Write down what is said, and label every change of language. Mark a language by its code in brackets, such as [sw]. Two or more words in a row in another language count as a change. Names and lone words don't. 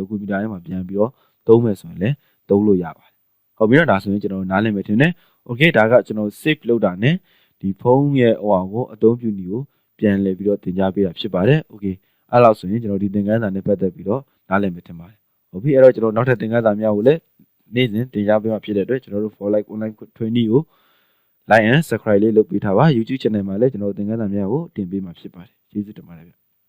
[my] ကွန်ပျူတာထဲမှာပြန်ပြီးတော့သုံးမယ်ဆိုရင်လည်းသုံးလို့ရပါတယ်ဟုတ်ပြီနော်ဒါဆိုရင်ကျွန်တော်နားလည်မယ်ထင်တယ်โอเคဒါကကျွန်တော် save လုပ်တာနဲ့ဒီဖုန်းရဲ့ဟိုဟာကိုအသုံးပြုနည်းကိုပြန်လည်ပြီးတော့သင်ကြားပေးတာဖြစ်ပါတယ်โอเคအဲ့လောက်ဆိုရင်ကျွန်တော်ဒီသင်ခန်းစာနဲ့ပတ်သက်ပြီးတော့နားလည်မယ်ထင်ပါတယ်ဟုတ်ပြီအဲ့တော့ကျွန်တော်နောက်ထပ်သင်ခန်းစာများကိုလည်းနေ့စဉ်သင်ကြားပေးမှာဖြစ်တဲ့အတွက်ကျွန်တော်တို့ [en] for like online training [my] ကို [en] like and subscribe [my] လေးလုပ်ပေးထားပါ YouTube channel မှာလည်းကျွန်တော်သင်ခန်းစာများကိုတင်ပေးမှာဖြစ်ပါတယ်ကျေးဇူးတင်ပါတယ်ဗျ